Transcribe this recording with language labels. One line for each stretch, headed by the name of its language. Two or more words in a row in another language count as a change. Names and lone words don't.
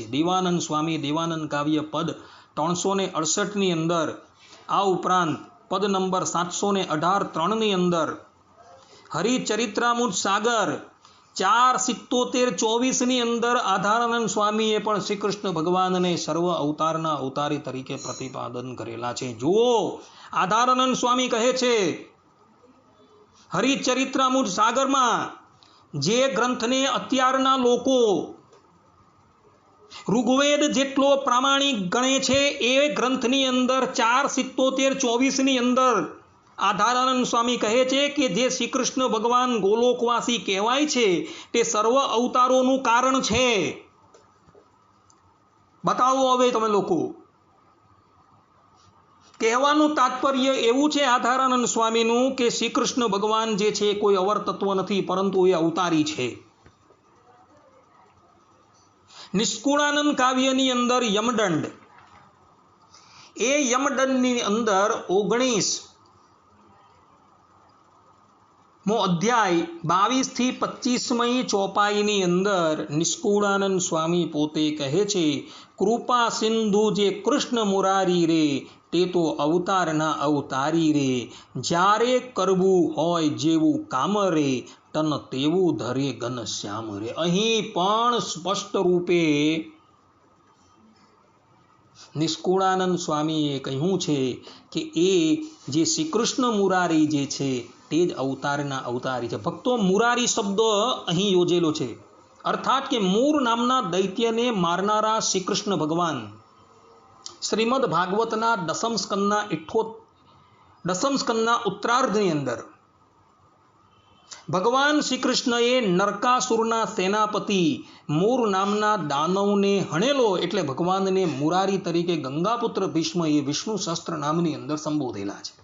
Gujarati: દેવાનંદ સ્વામી દેવાનંદ કાવ્ય પદ 368 અંદર, આ ઉપરાંત પદ નંબર 718 3 અંદર, હરિચરિત્રામૃત સાગર 4:77-24 અંદર આધારાનંદ સ્વામીએ પણ શ્રી કૃષ્ણ ભગવાન ને સર્વ અવતારના અવતારી તરીકે પ્રતિપાદન કરેલા છે. જુઓ આધારાનંદ સ્વામી કહે છે હરિચરિત્રામૃત સાગર में જે ગ્રંથ ને અત્યારના લોકો ઋગ્વેદ જેટલો પ્રામાણિક ગણે છે એ ગ્રંથની અંદર 4:77-24 અંદર આધારાનંદ સ્વામી કહે છે કિ જે શ્રી કૃષ્ણ ભગવાન ગોલોકવાસી કહેવાય છે તે સર્વ અવતારોનું કારણ છે. બતાવો હવે તમે લોકો. કહેવાનું તાત્પર્ય એવું છે આધારાનંદ સ્વામીનું કિ શ્રી કૃષ્ણ ભગવાન જે છે કોઈ અવર તત્વ નથી, પરંતુ એ અવતારી છે. નિષ્કુળાનંદ કાવ્યની અંદર યમદંડ, એ યમદંડની અંદર 19 અધ્યાય 22-25 ચોપાઈની અંદર નિષ્કુળાનંદ સ્વામી પોતે કહે છે કૃપા સિંધુ જે કૃષ્ણ મુરારી રે તે તો અવતારના અવતારી રે, જ્યારે કરવું હોય જેવું કામ રે તન તેવું ધરે ઘન શ્યામ રે. અહીં પણ સ્પષ્ટ રૂપે નિષ્કુળાનંદ સ્વામીએ કહ્યું છે કે એ જે શ્રી કૃષ્ણ મુરારી જે છે તે જ અવતારના અવતારી છે. ભક્તો, મુરારી શબ્દ અહીં યોજેલો છે, અર્થાત કે મૂર નામના દૈત્યને મારનારા શ્રી કૃષ્ણ ભગવાન શ્રીમદ ભાગવતના દસમ સ્કંદના ઉત્તરાર્ધની અંદર ભગવાન શ્રી કૃષ્ણએ નરકાસુરના સેનાપતિ મૂર નામના દાનવને હણેલો એટલે ભગવાનને મુરારી તરીકે ગંગાપુત્ર ભીષ્મ એ વિષ્ણુ સહસ્ત્ર નામની અંદર સંબોધેલા છે.